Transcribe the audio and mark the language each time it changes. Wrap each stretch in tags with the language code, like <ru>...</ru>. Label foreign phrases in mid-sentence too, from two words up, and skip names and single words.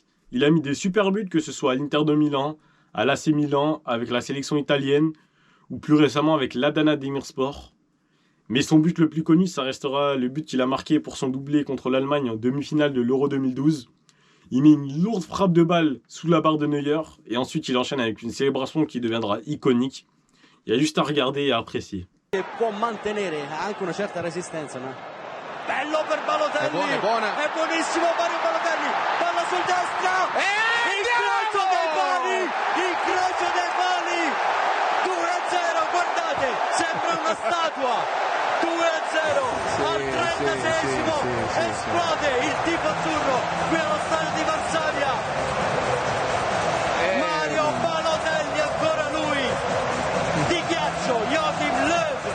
<fr>Il a mis des super buts, que ce soit à l'Inter de Milan, à l'AC Milan, avec la sélection italienne, ou plus récemment avec l'Adana Demirspor. Mais son but le plus connu, ça restera le but qu'il a marqué pour son doublé contre l'Allemagne en demi-finale de l'Euro 2012. Il met une lourde frappe de balle sous la barre de Neuer, et ensuite il enchaîne avec une célébration qui deviendra iconique. Il y a juste à regarder et à apprécier.</fr> <it>Può mantenere anche una certa resistenza, no? Bello per Balotelli, è buonissimo Mario Balotelli, palla sul destra, incrocio dei pali, 2-0, guardate, sembra una statua, 2-0, al 36esimo, esplode il tifo azzurro qui allo stadio di Varsavia, Mario Balotelli, ancora lui, di ghiaccio, Joachim Löw.</it>